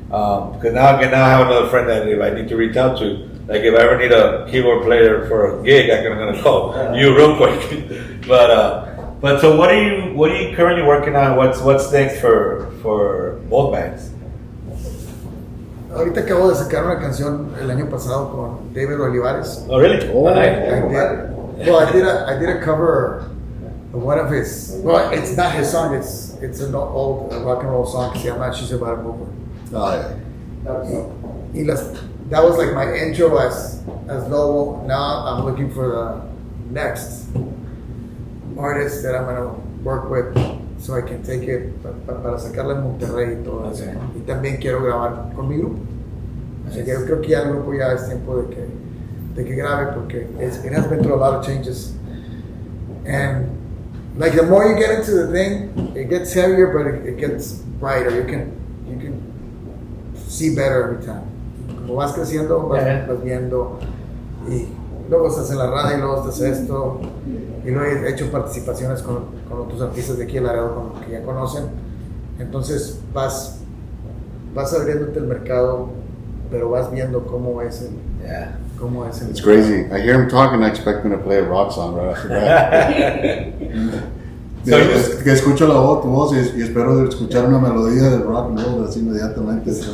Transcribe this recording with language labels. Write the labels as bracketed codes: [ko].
[en] Because now I have another friend that if I need to reach out to, like if I ever need a keyboard player for a gig, I'm gonna call you real quick. But so what are you currently working on? What's next for both bands? [es] Ahorita acabo de sacar una canción el año pasado con David Olivares. [en] Oh really? Oh. I did a cover of one of his. Well, it's not his song. It's an old rock and roll song. [es] Se llama "She's About to Move." [en] Oh, yeah. That was like my intro as Lobo. Now I'm looking for the next artist that I'm gonna work with, so I can take it [es] para sacarla en Monterrey y todo eso. Y también quiero grabar con mi grupo. Así que yo creo que ya el grupo ya es tiempo de que grabe porque [en] it has been through a lot of changes. And like the more you get into the thing, it gets heavier, but it gets brighter. You can see better every time. [es] Como vas creciendo, vas viendo y luego estás en la radio y luego estás esto y luego he hecho participaciones con otros artistas de aquí en Laredo con los que ya conocen. Entonces vas abriéndote el mercado, pero vas viendo cómo es el [en] It's crazy. I hear him talking, I expect him to play a rock song right after that. [es] Que escucho tu voz y espero escuchar una melodía de rock and roll así inmediatamente.